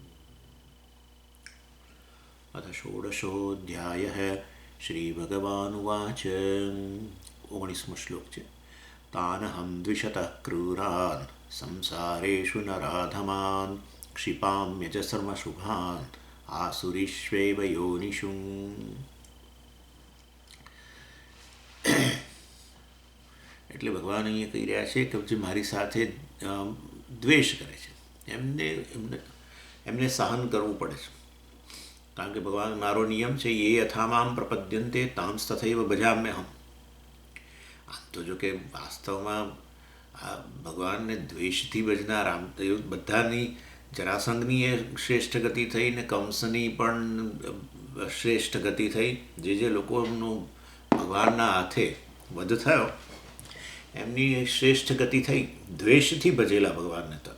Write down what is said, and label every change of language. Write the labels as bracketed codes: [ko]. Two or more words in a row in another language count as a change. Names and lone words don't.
[sa] अथ षोडशोऽध्यायः। श्रीभगवानुवाच [gu] 19મો શ્લોક છે [sa] तानहं द्विषतः क्रूरान् संसारेषु नराधमान् क्षिपाम्यजसर्मशुभान् आसुरीष्वेव योनिषु। [gu] એટલે ભગવાન અહીંયા કહી રહ્યા છે કે જે મારી સાથે દ્વેષ કરે છે એમને સહન કરવું પડે છે, કારણ કે ભગવાન મારો નિયમ છે [sa] ये यथा मां प्रपद्यन्ते तांस्तथैव भजाम्यहम्। [gu] આમ તો જો કે વાસ્તવમાં આ ભગવાનને દ્વેષથી ભજનાર આમ તો એવું બધાની જરાસંઘની એ શ્રેષ્ઠ ગતિ થઈ ને કંસની પણ શ્રેષ્ઠ ગતિ થઈ, જે લોકોનું ભગવાનના હાથે વધ થયો એમની શ્રેષ્ઠ ગતિ થઈ દ્વેષથી ભજેલા ભગવાનને તો.